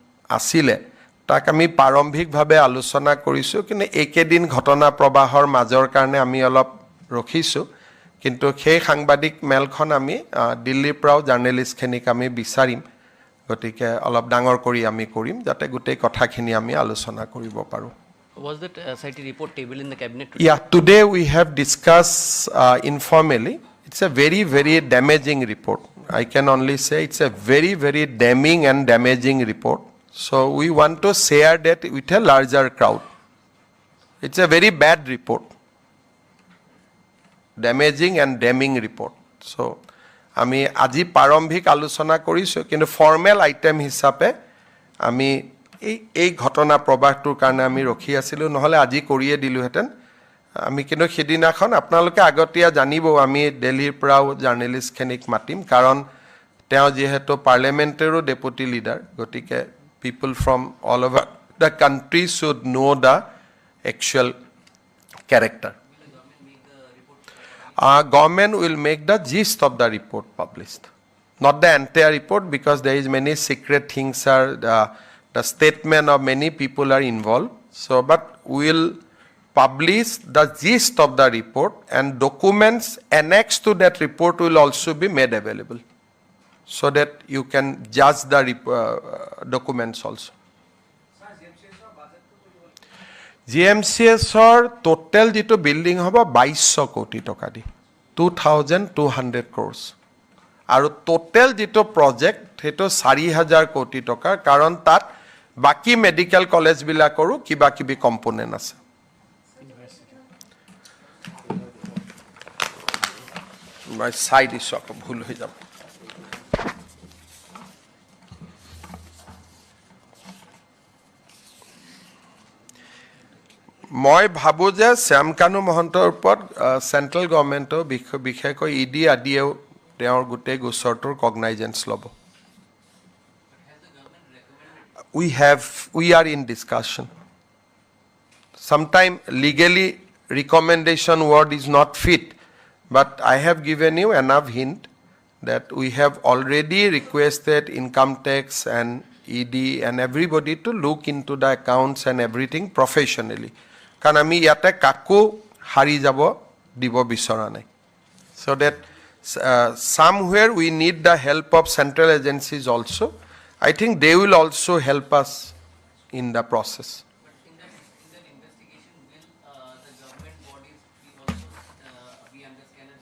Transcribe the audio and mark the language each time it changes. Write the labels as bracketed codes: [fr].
[as] আছিলে তাক আমি প্ৰাৰম্ভিকভাৱে আলোচনা কৰিছোঁ কিন্তু এইকেইদিন ঘটনা প্ৰবাহৰ মাজৰ কাৰণে আমি অলপ ৰখিছোঁ কিন্তু সেই সাংবাদিক মেলখন আমি দিল্লীৰ পৰাও জাৰ্নেলিষ্টখিনিক আমি বিচাৰিম গতিকে অলপ ডাঙৰ কৰি আমি কৰিম যাতে গোটেই কথাখিনি আমি আলোচনা কৰিব পাৰোঁ [en] Was that SIT report table in the cabinet? Yeah, today we have discussed informally. It's a very, very damaging report. I can only say it's a very, very damning and damaging report. So we want to share that with a larger crowd. It's a very bad report. Damaging and damning report. [as] So আমি আজি প্ৰাৰম্ভিক আলোচনা কৰিছোঁ কিন্তু formal item হিচাপে আমি এই ঘটনা প্ৰবাহটোৰ কাৰণে আমি ৰখি আছিলোঁ নহ'লে আজি কৰিয়ে দিলোহেঁতেন আমি কিন্তু সেইদিনাখন আপোনালোকে আগতীয়া জানিব আমি দিল্লীৰ পৰাও জাৰ্নেলিষ্টখিনিক মাতিম কাৰণ তেওঁ যিহেতু পাৰ্লিয়ামেণ্টেৰো ডেপুটি লিডাৰ গতিকে [en] People from all over the country should know' the actual character government will make the gist of the report published, not the entire report because there is many secret things are the statement of many people are involved. So, but we will publish the gist of the report and documents annexed to that report will also be made available, so that you can judge the documents also. [as] GMCSৰ total যিটো building হ'ব 2200 কোটি টকা দি 2200 crores আৰু total যিটো project সেইটো 4000 কোটি টকাৰ কাৰণ তাত বাকি মেডিকেল কলেজবিলাকৰো কিবা কিবি কম্পোনেণ্ট আছে মই চাই দিছোঁ আকৌ ভুল হৈ যাব মই ভাবোঁ যে শ্যাম কানু মহন্তৰ ওপৰত চেণ্ট্ৰেল গভৰ্ণমেণ্টৰ বিশেষকৈ ইডি আদিয়েও তেওঁৰ গোটেই গোচৰটোৰ কগনাইজেঞ্চ ল'ব [en] we are in discussion. Sometime legally recommendation word is not fit, but I have given you enough hint that we have already requested income tax and ED and everybody to look into the accounts and everything professionally. [as] কাৰণ আমি ইয়াতে কাকো হাৰি যাব দিব বিচৰা নাই. [en] So that somewhere we need the help of central agencies also. I think they will also help us in the process. But in that investigation, will the government bodies be also be under scanner?